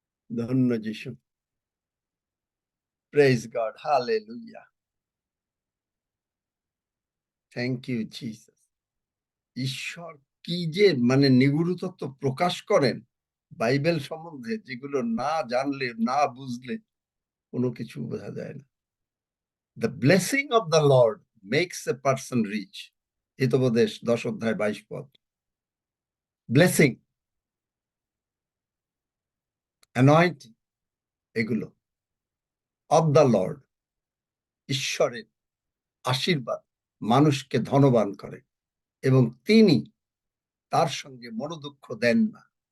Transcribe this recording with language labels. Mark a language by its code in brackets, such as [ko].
[bn] ধন্য যিশু। [en] praise God, [bn] hallelujah. [en] Thank you Jesus. [bn] ঈশ্বর কি যে মানে নিগুড় তত্ত্ব প্রকাশ করেন বাইবেল সম্বন্ধে, যেগুলো না জানলে না বুঝলে কোনো কিছু বোঝা যায় না। [en] The blessing of the Lord makes a person rich. [bn] Hitopadesha 10 অধ্যায় 22 পদ। ব্লেসিং, অ্যানয়েন্টিং, এগুলো [en] of the lord, [bn] ঈশ্বরের আশীর্বাদ মানুষকে ধনবান করে এবং তিনি তার সঙ্গে মনোদুঃখ দেন না।